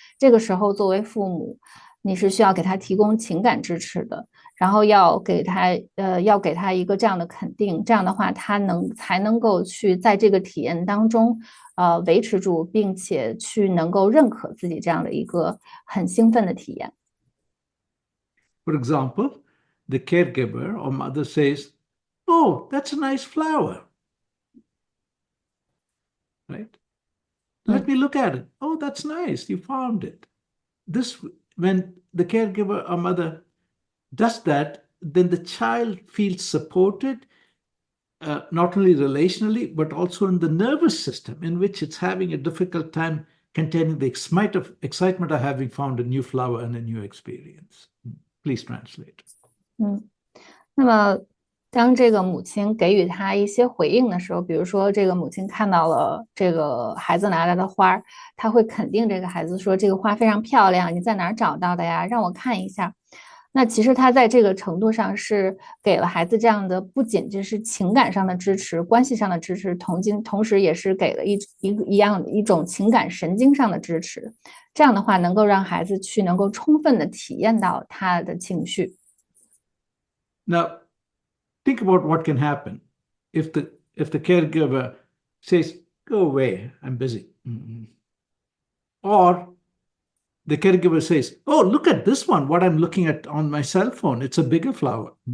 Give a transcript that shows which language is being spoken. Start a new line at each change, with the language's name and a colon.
Chinese: 这个时候，作为父母，你是需要给他提供情感支持的。然后要给他一个这样的肯定，这样的话他才能够去在这个体验当中维持住，并且去能够认可自己这样的一个很兴奋的体验。
English: For example, the caregiver or mother says, "Oh, that's a nice flower." Right? Let me look at it. Oh, that's nice. You found it. When the caregiver or mother does that, then the child feels supported, not only relationally, but also in the nervous system, in which it's having a difficult time containing the excitement of having found a new flower and a new experience. Please translate.
Chinese: 那么当这个母亲给予他一些回应的时候，比如说这个母亲看到了这个孩子拿来的花，他会肯定这个孩子说这个花非常漂亮，你在哪儿找到的呀？让我看一下。那其实他在这个程度上是给了孩子这样的，不仅仅是情感上的支持、关系上的支持，同时也是给了一种情感神经上的支持。这样的话，能够让孩子去能够充分的体验到他的情绪。
English: Now, think about what can happen if the caregiver says, "Go away, I'm busy," or the caregiver says, "Oh, look at this one, what I'm looking at on my cell phone. It's a bigger flower."